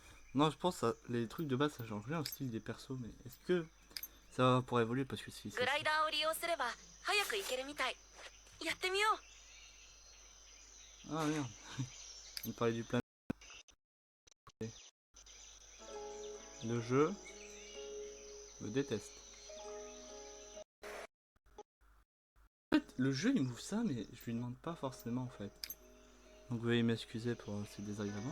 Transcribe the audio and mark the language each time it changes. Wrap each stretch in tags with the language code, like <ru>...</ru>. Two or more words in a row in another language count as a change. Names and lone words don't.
<fr>Non, je pense que les trucs de base ça change rien au style des persos, mais est-ce que ça va pour évoluer parce que si c'est...</fr> <ja>グライダーを利用すれば早く行けるみたい。やってみよう。</ja> <fr>Ah merde, il parlait du plan. Le jeu me déteste. En fait, le jeu il m'ouvre ça, mais je lui demande pas forcément en fait. Donc veuillez m'excuser pour ces désagréments.</fr>